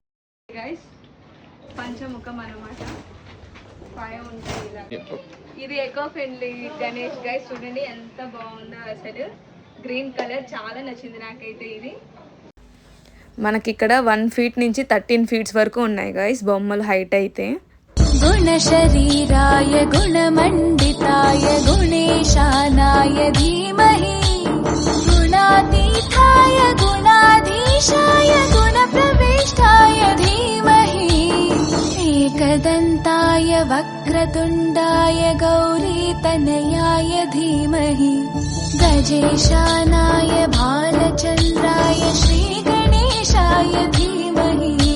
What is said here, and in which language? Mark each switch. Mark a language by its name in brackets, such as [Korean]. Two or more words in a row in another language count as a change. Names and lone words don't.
[Telugu] గైస్ పంచముఖం అన్నమాట. పాయ ఉంటాయి ఇలా. ఇది [English] eco friendly [Telugu] గణేష్ గైస్. చూడండి ఎంత బాగుందో అసలు. [English] green colour [Telugu] చాలా నచ్చింది నాకైతే ఇది. మనకి ఇక్కడ 1 ఫీట్ నుంచి 13 ఫీట్స్ వరకు ఉన్నాయి గైస్ బొమ్మలు హైట్ అయితే. [Sanskrit] गुणशरीराय गुणमण्डिताय गुणेशानाय धीमहि गुणातीताय गुणाधीशाय गुणप्रविष्टाय धीमहि एकदन्ताय वक्रतुण्डाय गौरीतनयाय धीमहि गजेशानाय भालचन्द्राय श्रीगणेशाय धीमहि